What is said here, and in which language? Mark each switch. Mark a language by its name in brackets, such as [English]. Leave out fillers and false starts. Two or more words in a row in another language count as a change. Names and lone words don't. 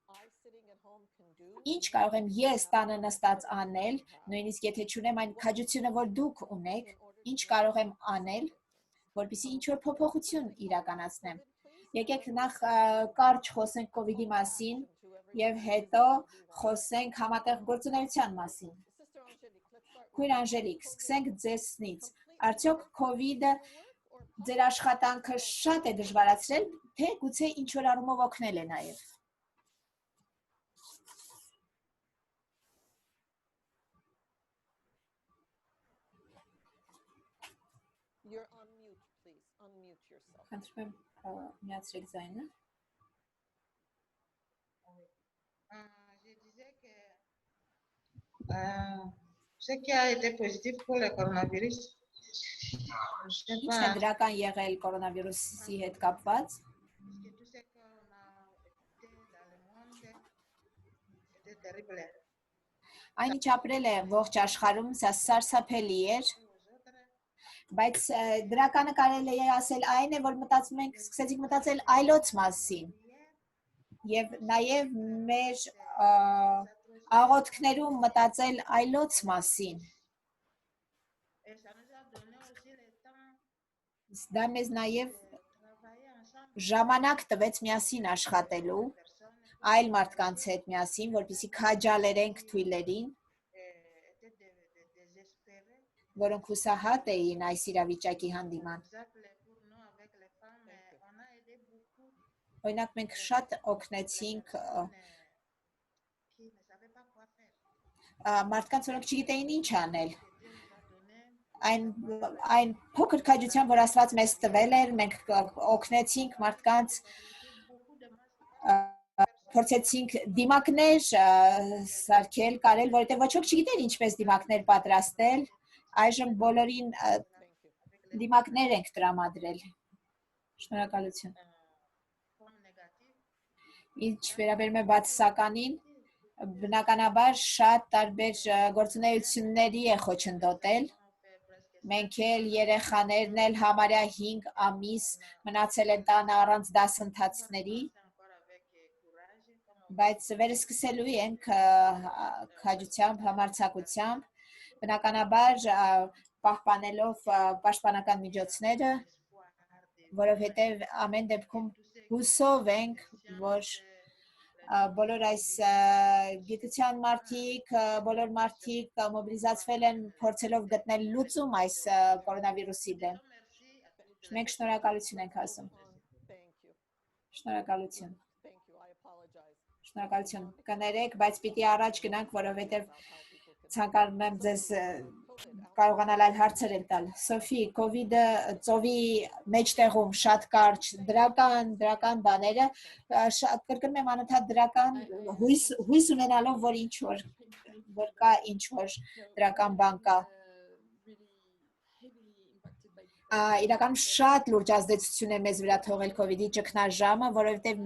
[Armenian] ինչ կարող եմ ես տանը նստած անել, նույնիսկ եթե չունեմ այն քաջությունը, որ դուք ունեք, ինչ կարող եմ անել, որպեսզի ինչ-որ փոփոխություն իրականացնեմ։ Եկեք նախ կարճ խոսենք COVID-ի մասին եւ հետո խոսենք համատեղ գործունեության մասին։ Քույր Անժելիկ, սկսենք ձեզնից։ Արդյոք COVID-ը ձեր աշխատանքը շատ է դժվարացրել, թե գուցե ինչ-որ առումով օգնել է նաեւ։ [English] You're on mute, please. Unmute yourself. [Armenian] Խնդրում եմ միացրեք ձայնը։ [French] Je disais que Ce qui a été positif pour le coronavirus, je sais [Armenian] Ինչն է [French] pas, [Armenian] դրական եղել կորոնավիրուսի հետ կապված։ [French] parce que tout ce qu'on a écouté dans le monde était terrible. [Armenian] Այն ինչ ապրել է ողջ աշխարհում, սա սարսափելի էր, [French] Aux autres, [Armenian] բայց դրականը կարելի է ասել այն է, որ մտածում ենք, սկսեցինք մտածել այլոց մասին եւ նաեւ մեր աղոթքներում մտածել այլոց մասին։ [French] et ça nous a donné aussi le temps [Armenian] Դա մեզ նաեւ [French] de travailler ensemble. [Armenian] ժամանակ տվեց միասին աշխատելու, այլ մարդկանց հետ միասին, որպեսզի քաջալերենք թույլերին, [French] Étaient désespérés. [Armenian] որոնք հուսահատ էին այս իրավիճակի հանդիման։ [French] Par exemple, pour nous, avec les femmes, on a aidé beaucoup [Armenian] Օրինակ մենք շատ օգնեցինք [French] qui ne savaient pas quoi faire. [Armenian] մարդկանց, որոնք չգիտեին ինչ անել։ [French] Que Dieu nous a donné [Armenian] Այն փոքր քաջության, որ Աստված մեզ տվել էր, մենք օգնեցինք մարդկանց, [French] beaucoup de masques. [Armenian] փորձեցինք դիմակներ սարքել, կարել, որովհետև ոչ ոք չգիտեր ինչպես դիմակներ պատրաստել։ Այժմ բոլորին դիմակներ ենք տրամադրել։ Շնորհակալություն։ [French] Comme négatif. [Armenian] Ինչ վերաբերում է բացասականին, բնականաբար շատ տարբեր գործունեությունների է խոչընդոտել։ [French] On fait presque [Armenian] Մենք էլ երեխաներն էլ համարյա 5 ամիս մնացել են տանը առանց դասընթացների, [French] encore avec courage, comme [Armenian] բայց վերսկսելու ենք քաջությամբ, համարձակությամբ, բնականաբար պահպանելով պաշտպանական միջոցները, [French] espoir de [Armenian] որովհետև ամեն դեպքում հուսով ենք, որ բոլոր այս գիտության մարդիկ, բոլոր մարդիկ մոբիլիզացվել են փորձելով գտնել լուծում այս կորոնավիրուսի դեմ։ [French] merci. [Armenian] Մենք շնորհակալություն ենք ասում։ [English] Thank you. [Armenian] Շնորհակալություն։ [English] Thank you. I apologize. [Armenian] Շնորհակալություն։ Կներեք, բայց պիտի առաջ գնանք, որովհետև ցանկանում եմ ձեզ կարողանալ այլ հարցեր էլ տալ։ Սոֆի, COVID-ը ծովի մեջտեղում շատ կարճ դրական բաները, շատ կրկնում եմ անընդհատ դրական հույս ունենալով, որ կա ինչ որ դրական բան կա։ Իրականում շատ լուրջ ազդեցություն է մեզ վրա թողել COVID-ի ճգնաժամը, որովհետև